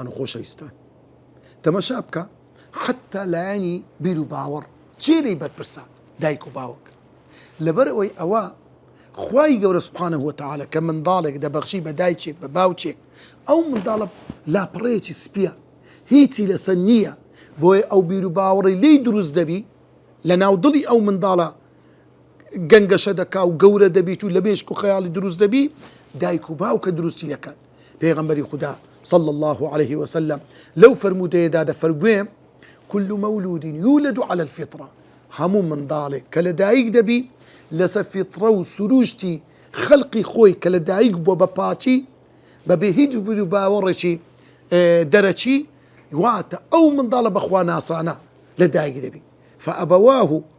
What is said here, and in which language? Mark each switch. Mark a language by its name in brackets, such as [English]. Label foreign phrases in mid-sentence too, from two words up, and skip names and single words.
[Central Kurdish] و خۆشەویستان تەماشا بکە حتا لایەنی بیر و باوەڕ چێرەی بەرپرسە دایک و باوک لەبەرەوەی ئەوە خوای گەورە [Arabic] سوبحانەهو وتەعالە [Central Kurdish] کە منداڵێک دەبەخشی بە دایکێک بە باوچێک ئەو منداڵە لاپەڕەیەکی سپیە هیچی لەسەر نییە بۆیە ئەو بیر و باوەڕی لێی دروست دەبی لە ناو دڵی ئەو منداڵە گەنگەشە دەکا و گەورە دەبیت و لە بێشک و خەیاڵی دروست دەبی دایک و باوکە دروستی دەکەن پێغەمبەری خودا [Arabic] صلى الله عليه وسلم [Central Kurdish] لو فرمودەیەدا دەفەرموێ [Arabic] كل مولود يولد على الفطرة [Central Kurdish] هەموو منداڵێک کە لە دایک دەبی لەسەر فیتڕە و سروشتی خەڵقی خۆی کە لە دایک بووە بە پاچی بەبێ هیچ بیر و باوەڕێکی دەرەچی واتە ئەو منداڵە بەخوا ناسانە لە دایک دەبی فەئەبەواه